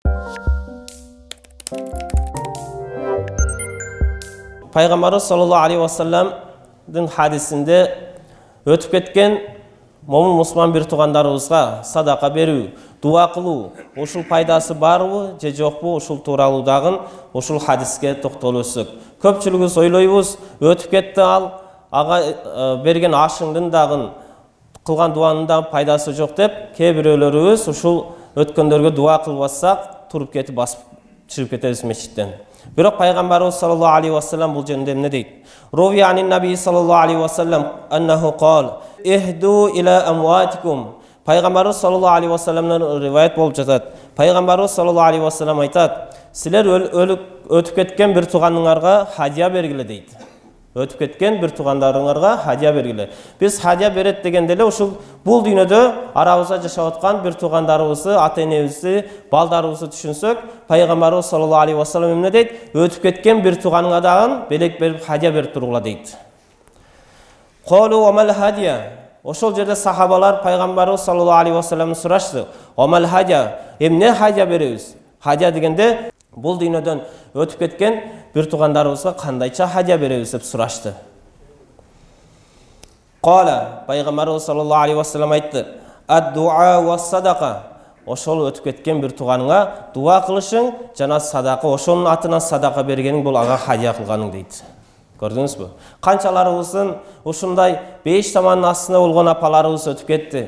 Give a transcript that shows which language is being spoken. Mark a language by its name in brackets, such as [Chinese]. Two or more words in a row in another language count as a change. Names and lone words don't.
[Kyrgyz] Peygamberimiz [Arabic] صلى الله عليه وسلم [Kyrgyz] хадисинде өтүп кеткен момун мусулман бир туугандарыбызга садака берүү, дуа кылуу, ушул пайдасы барбы же жокпу, ушул тууралуу дагы ушул хадиске токтолуп өтсөк. Көпчүлүгүбүз ойлойбуз, өтүп кетти ал, ага берген ашыңдын дагы кылган дуанын да пайдасы жок деп, кээ бирөөлөрүбүз ушул өткөндөргө дуа кылбасак туруп кетип басып чыгып кетебиз мечиттен. Бирок Пайгамбарыбыз [Arabic] صلى الله عليه وسلم [Kyrgyz] бул жөнүндө эмне дейт? [Arabic] روي عن النبي صلى الله عليه وسلم أنه قال أهدوا إلى أمواتكم." [Kyrgyz] Пайгамбарыбыз [Arabic] صلى الله عليه وسلم [Kyrgyz] риваят болуп жатат. Пайгамбарыбыз [Arabic] صلى الله عليه وسلم [Kyrgyz] айтат: "Силер өтүп кеткен бир тууганыңарга хадия бергиле" дейт. Өтүп кеткен бир туугандарыңарга хадия бергиле. Биз хадия берет дегенде эле ушул бул дүйнөдө арабызда жашап аткан бир туугандарыбызды, ата-энебизди, балдарыбызды түшүнсөк, Пайгамбарыбыз [Arabic] صلى الله عليه وسلم [Kyrgyz] эмне дейт? Өтүп кеткен бир тууганыңа дагы белек берип хадия берип тургула дейт. [Arabic] قالوا وما الهدية. [Kyrgyz] Ошол жерде сахабалар Пайгамбарыбыз [Arabic] صلى الله عليه وسلم [Kyrgyz] сурашты: [Arabic] "وما الهدية? [Kyrgyz] Эмне хадия беребиз?" Хадия дегенде бул дүйнөдөн өтүп кеткен бир туугандарыбызга кандайча хадия беребиз деп сурашты. Кала, Пайгамбарыбыз [Arabic] صلى الله عليه وسلم [Kyrgyz] айтты: [Arabic] "الدعاء والصدقة." [Kyrgyz] Ошол өтүп кеткен бир тууганыңа дуа кылышың жана садака, ошонун атынан садака бергениң бул ага хадия кылганың дейт. Көрдүңүзбү? Канчаларыбыздын ушундай беш таманын астында болгон апаларыбыз өтүп кетти.